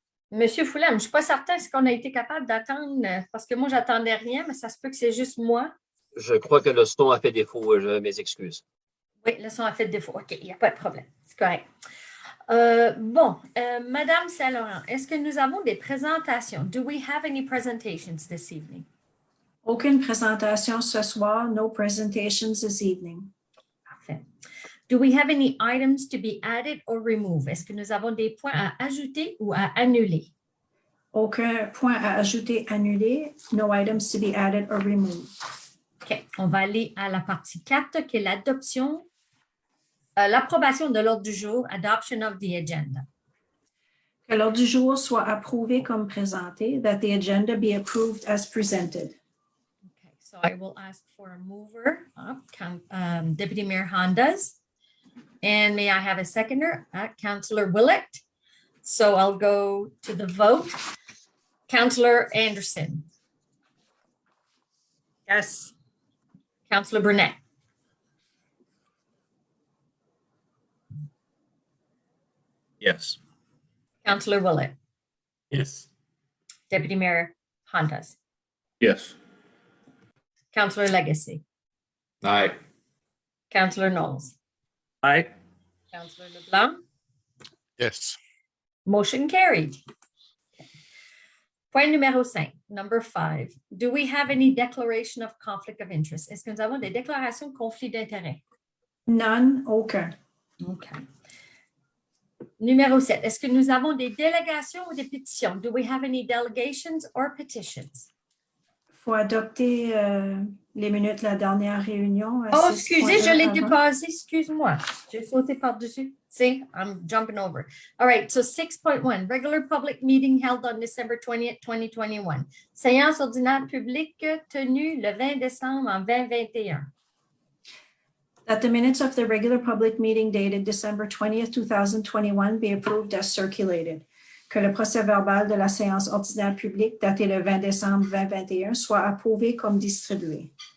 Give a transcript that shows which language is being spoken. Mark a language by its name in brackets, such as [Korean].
[French] Monsieur Foulam, je ne suis pas certain ce qu'on a été capable d'attendre parce que moi, j'attendais rien, mais ça se peut que c'est juste moi. Je crois que le son a fait défaut. Mes excuses. Oui, le son a fait défaut. OK, il n'y a pas de problème. C'est correct. Madame Saint-Laurent, est-ce que nous avons des présentations? [English] Do we have any presentations this evening? [French] Aucune présentation ce soir. [English] No presentations this evening. [French] Parfait. [English] Do we have any items to be added or removed? [French] Est-ce que nous avons des points à ajouter ou à annuler? Aucun point à ajouter, annuler. [English] No items to be added or removed. OK. [French] On va aller à la partie 4, qui est l'adoption, l'approbation de l'ordre du jour, [English] adoption of the agenda. [French] Que l'ordre du jour soit approuvé comme présenté. [English] That the agenda be approved as presented. Okay. So I will ask for a mover, Deputy Mayor Hondas. And may I have a seconder? Councillor Willett. So I'll go to the vote. Councillor Anderson. Yes. Councillor Burnett. Yes. Councillor Willett. Yes. Deputy Mayor Hondas. Yes. Councillor Legacy. Aye. Councillor Knowles. Aye. Councillor LeBlanc. Yes. Motion carried. [French] Point numéro 5, [English] number 5. Do we have any declaration of conflict of interest? [French] Est-ce que nous avons des déclarations de conflit d'intérêt? [English] None. [French] Aucun. OK. Numéro 7. Est-ce que nous avons des délégations ou des pétitions? [English] Do we have any delegations or petitions? [French] Il faut adopter les minutes de la dernière réunion. Oh, excusez, je l'ai dépassé. Excuse-moi. J'ai sauté par-dessus. [English] See, I'm jumping over. All right, so 6.1, regular public meeting held on December 20th, 2021. [French] Séance ordinaire publique tenue le 20 décembre en 2021. [English] That the minutes of the regular public meeting dated December 20th, 2021 be approved as circulated. [French] Que le procès-verbal de la séance ordinaire publique datée le 20 décembre 2021 soit approuvé comme distribué.